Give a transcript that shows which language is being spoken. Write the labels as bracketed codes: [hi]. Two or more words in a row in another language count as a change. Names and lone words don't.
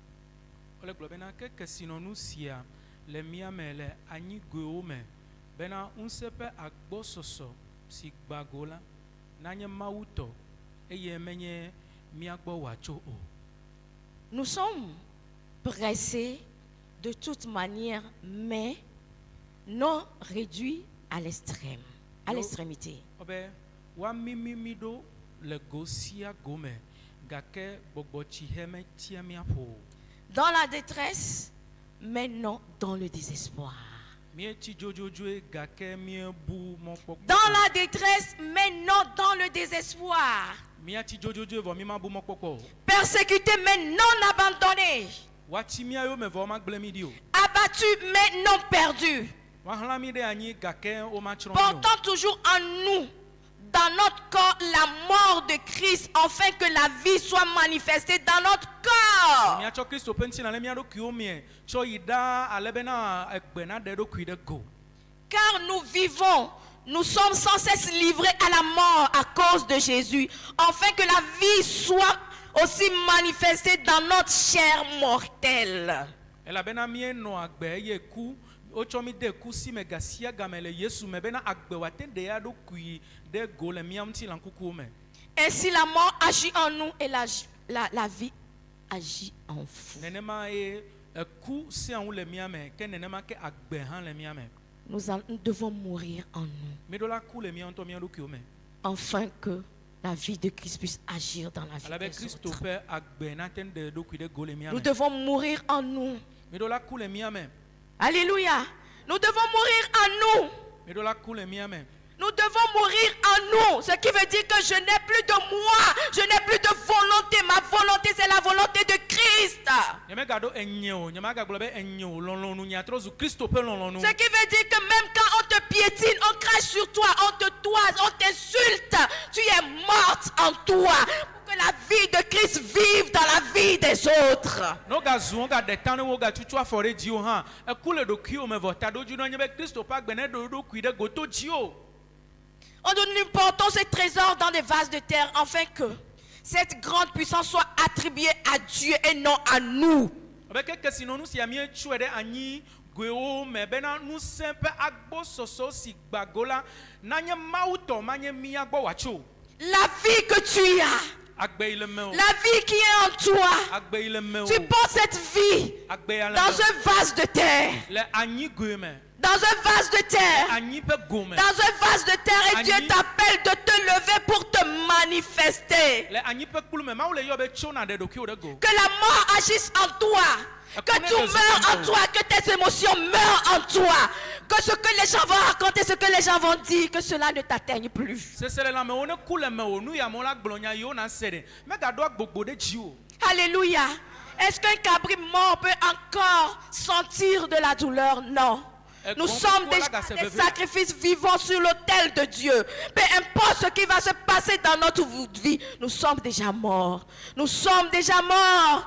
[fr] Nous sommes pressés de toute manière, mais non réduits à l'extrême. À l'extrémité. Dans la détresse, mais non dans le désespoir. [ee] Mietsi dzodzoe gake miebu mɔkpɔkpɔ. [fr] Dans la détresse, mais non dans le désespoir. [ee] Miati dzodzoe vɔ mi ma bu mɔkpɔkpɔ. [fr] Persécuté, mais non abandonné. [ee] Wati miayo me vɔ ma gblẽ mi di o. [fr] Abattu, mais non perdu. [ee] Wahlã mi ɖe anyi gake wo ma tsrɔ̃ mi o. [fr] Portant toujours en nous, dans notre corps, la mort de Christ, afin que la vie soit manifestée dans notre corps. [ee] Miatsɔ Kristo ƒe ŋutilã le mia ɖokuiwo mie tsɔ yi ɖa ale bena egbe na ɖe ɖokui ɖe go. [fr] Car nous vivons, nous sommes sans cesse livrés à la mort à cause de Jésus, afin que la vie soit aussi manifestée dans notre chair mortelle. [ee] Elabena mienɔ agbe eye ku wotsɔ mi de kusi me gasia game le Yesu me bena agbe wate ɖe ya ɖokui ɖe go le mia ŋutilã kukuwo me. [fr] Ainsi la mort agit en nous et la vie agit en vous. [ee] Nenema ye eku sia ŋu le mia me ke nenema ke agbe hã le mia me. [fr] Nous devons mourir en nous, [ee] Mi ɖo la ku le mia ŋutɔ mia ɖokuiwo me. [fr] afin que la vie de Christ puisse agir dans la vie [ee] Alabe [fr] des [ee] Kristo [fr] autres. [ee] ƒe agbe nate ɖe ɖokui ɖe go le mia [fr] Nous [ee] me. [fr] devons mourir en nous. [ee] Mi ɖo la ku le mia me. [fr] Alléluia. Nous devons mourir en nous. [ee] Mi ɖo la ku le mia me. [fr] Nous devons mourir en nous. Ce qui veut dire que je n'ai plus de moi. Je n'ai plus de volonté. Ma volonté, c'est la volonté de Christ. [ee] Nyemagaɖo enye o, nyemagagblɔ be enye o, lɔlɔ̃nu nyatrɔ zu Kristo ƒe lɔlɔ̃nu. [fr] Ce qui veut dire que même quand on te piétine, on crache sur toi, on te toise, on t'insulte, tu es morte en toi. Pour que la vie de Christ vive dans la vie des autres. [ee] No gazu wo gaɖe ta ne wo gatutu afɔ ɖe dziwo hã eku le ɖokuiwo me vɔ ta ɖo dzi no nye be Kristo ƒe agbe ne ɖo ɖokui ɖe go to dziwo. [fr] Nous portons ces trésors dans des vases de terre afin que cette grande puissance soit attribuée à Dieu et non à nous. [ee] Abe ke kesinɔnu sia mietsɔe ɖe anyi goewo me bena ŋusẽ ƒe agbɔsɔsɔ si gbago la nanye Mawu tɔ manye mía gbɔ wòatso. [fr] La vie que tu as, [ee] Agbe yi le me o. [fr] la vie qui est en toi, [ee] Agbe yi le me o. [fr] tu portes cette vie [ee] Agbe ya le [fr] dans [ee] me [fr] un vase de terre. [ee] le anyi goe me. [fr] Dans un vase de terre. [ee] Anyi ƒe go me. [fr] Dans un vase de terre. Et [ee] Annie. [fr] Dieu t'appelle de te lever pour te manifester. [ee] Le anyi ƒe kplu me Mawu le yɔ be tso na ɖe ɖokuiwo ɖe go. [fr] Que la mort agisse en toi. Que tu meurs en toi. Que tes émotions meurent en toi. Que ce que les gens vont raconter, ce que les gens vont dire, que cela ne t'atteigne plus. [ee] Sese le lãmewo ne ku le me o nu ya mo la gblɔ nya yiwo na se ɖe megaɖo agbogbo ɖe dziwo. [fr] Alléluia. Est-ce qu'un cabri mort peut encore sentir de la douleur? Non. Nous sommes déjà des sacrifices vivants sur l'autel de Dieu. Peu importe ce qui va se passer dans notre vie, nous sommes déjà morts. Nous sommes déjà morts.